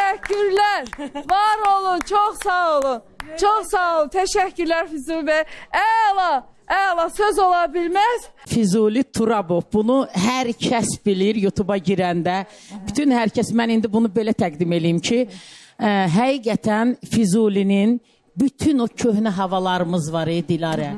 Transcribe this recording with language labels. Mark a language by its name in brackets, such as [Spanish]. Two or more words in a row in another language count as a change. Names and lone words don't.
[Turkish] Teşekkürler. Var olun. Çok sağ olun. Çok sağ olun. Teşekkürler Füzuli Bey. [Azerbaijani] Əla. Əla. Söz ola bilməz. Füzuli Turabov. Bunu hər kəs bilir YouTube'a girəndə. Bütün hər kəs, mən indi bunu belə təqdim edeyim ki, həqiqətən Füzulinin bütün o köhnə havalarımız var Dilarə.